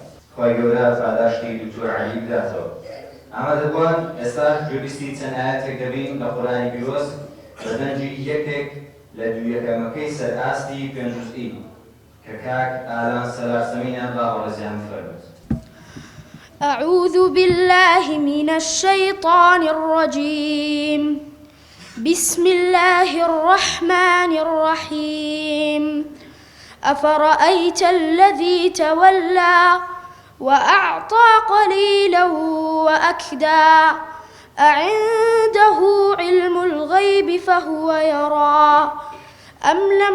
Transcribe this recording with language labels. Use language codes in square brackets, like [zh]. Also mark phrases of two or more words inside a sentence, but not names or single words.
[ckb] خوای گەورە پاداشتی دکتۆر عەلی بداتەوە. ئامادەبووان ئێستا گوێبیستی چەند ئاەتێک دەبین لە قورئانی پیرۆز بە دەنجی یەکێک لە دوو یەکەمەکەی سەرئاستی پێنجوزئی کە کاک ئالان سەلاسەمینە باوەڕێزیان فەرمووت. [ar] أعوذ بالله من الشيطان الرجيم. بسم الله الرحمن الرحيم. أفرأيت الذي تولى وأعطى قليلا وأكدى أعنده علم الغيب فهو يرى أم لم